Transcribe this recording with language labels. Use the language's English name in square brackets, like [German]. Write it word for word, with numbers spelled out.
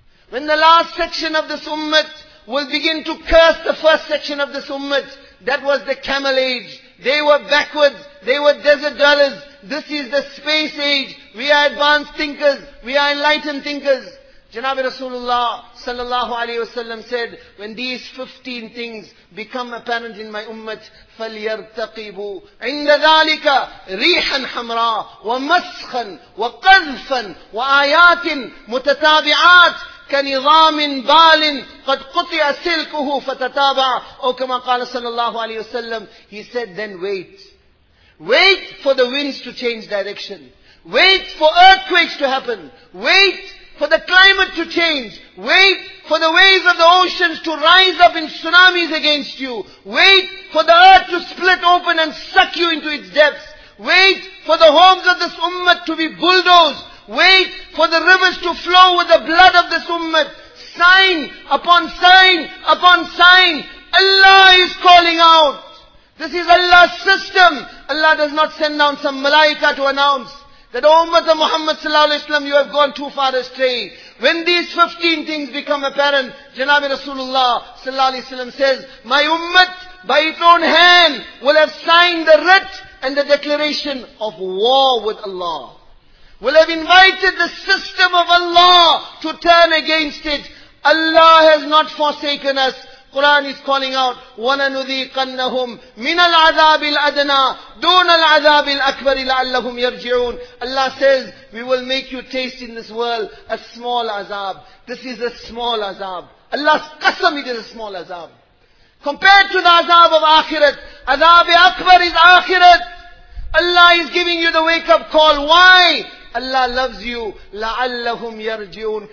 [English] When the last section of this ummah will begin to curse the first section of this ummah, that was the camel age. They were backwards. They were desert dwellers. This is the space age. We are advanced thinkers. We are enlightened thinkers. Janab Rasulullah sallallahu alayhi wasallam said, when these fifteen things become apparent in my ummah, [Arabic] فَلْيَرْتَقِبُوا عِنْدَ ذَلِكَ رِيحًا حَمْرًا وَمَسْخًا وَقَذْفًا وَآيَاتٍ مُتَتَابِعَاتٍ كنظام بال قد قطع سلكه فتتابع أو كما قال صلى الله عليه وسلم. [English] He said, then wait. Wait for the winds to change direction. Wait for earthquakes to happen. Wait for the climate to change. Wait for the waves of the oceans to rise up in tsunamis against you. Wait for the earth to split open and suck you into its depths. Wait for the homes of this ummah to be bulldozed. Wait for the rivers to flow with the blood of this ummah. Sign upon sign upon sign. Allah is calling out. This is Allah's system. Allah does not send down some malaika to announce that, O ummah of Muhammad sallallahu alayhi wa sallam, you have gone too far astray. When these fifteen things become apparent, Janab Rasulullah sallallahu alayhi wa sallam says, my ummah by its own hand will have signed the writ and the declaration of war with Allah. Will have invited the system of Allah to turn against it. Allah has not forsaken us. Quran is calling out, [Arabic] وَلَنُذِيقَنَّهُمْ مِنَ الْعَذَابِ الْأَدْنَى دُونَ الْعَذَابِ الْأَكْبَرِ لَعَلَّهُمْ يَرْجِعُونَ. [English] Allah says, we will make you taste in this world a small azab. This is a small azab. Allah's qasam, it is a small azab. Compared to the azab of akhirat, azab-e-akbar is akhirat. Allah is giving you the wake-up call. Why? Allah loves you. [Arabic] لَعَلَّهُمْ يَرْجِعُونَ.